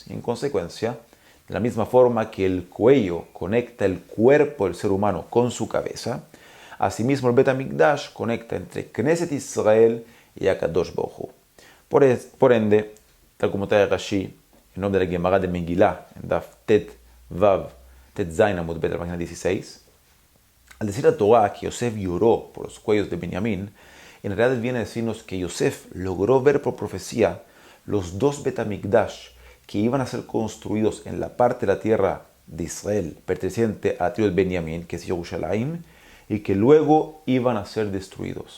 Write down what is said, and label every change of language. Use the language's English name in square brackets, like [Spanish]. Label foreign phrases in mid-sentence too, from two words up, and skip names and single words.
[Spanish] Y en consecuencia, de la misma forma que el cuello conecta el cuerpo del ser humano con su cabeza, asimismo el [Hebrew] בית המקדש [Spanish] conecta entre [Hebrew] כנסת ישראל [Spanish] y [Hebrew] הקדוש ברוך הוא. [Spanish] Por ende, tal como trae Rashi, en nombre de la Gemara de Megillah, en [Hebrew] דף ט"ו ט"ז עמוד ב, [Spanish] la página 16, al decir a Torah que Yosef lloró por los cuellos de Benjamín, en realidad viene a decirnos que Yosef logró ver por profecía los dos [Hebrew] בית המקדש [Spanish] que iban a ser construidos en la parte de la tierra de Israel perteneciente a la tribu de Benjamín, que es Yerushalayim, y que luego iban a ser destruidos.